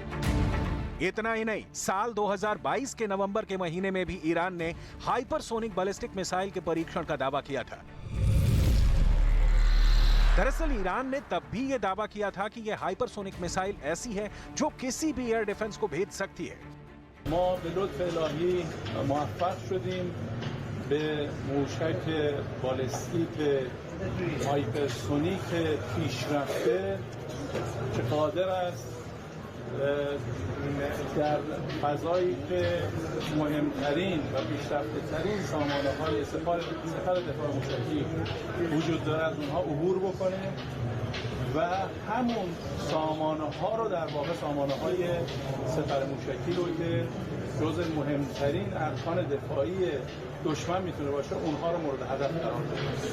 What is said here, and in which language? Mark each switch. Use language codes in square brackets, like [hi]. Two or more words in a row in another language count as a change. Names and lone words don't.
[hi] इतना ही नहीं, साल 2022 के नवंबर के महीने में भी ईरान ने [en] hypersonic ballistic missile [hi] के परीक्षण का दावा किया था। दरअसल ईरान ने तब भी यह दावा किया था कि यह [en] hypersonic missile [hi] ऐसी है जो किसी भी [en] air defense [hi] को भेद सकती है। [fa] ما به لطف الهی موفق شدیم به موشک بالستیک هایپرسونیک پیشرفته که قادر است در فضایی که مهمترین و پیشرفته ترین سامانه های سپاه دفاع موشکی وجود دارد اونها عبور بکنه و همون سامانه ها رو در واقع سامانه های سپاه موشکی رو که جزء مهمترین ارکان دفاعی دشمن میتونه باشه اونها رو مورد هدف قرار بده.